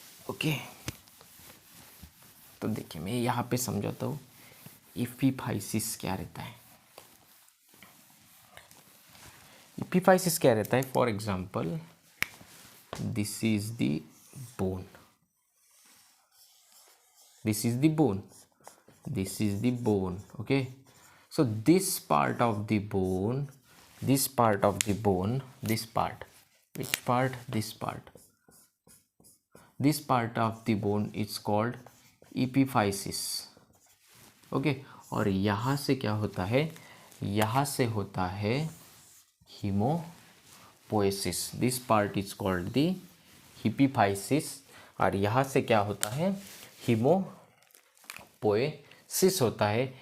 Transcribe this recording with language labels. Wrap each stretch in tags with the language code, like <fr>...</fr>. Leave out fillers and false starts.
<hi>Okay, तो देखिए मैं यहाँ पे समझाता हूँ इपीफाइसिस क्या रहता है। इपीफाइसिस क्या रहता है,</hi> <en>For example this is the bone, this is the bone, this is the bone. Okay, so this part of the bone, this part of the bone, this part, which part, this part, this part of the bone is called epiphysis.</en> <hi>Okay, और यहाँ से क्या होता है, यहाँ से होता है हीमोपोएसिस,</hi> <en>this part is called the epiphysis,</en> <hi>और यहाँ से क्या होता है, हीमोपोएसिस होता है।</hi>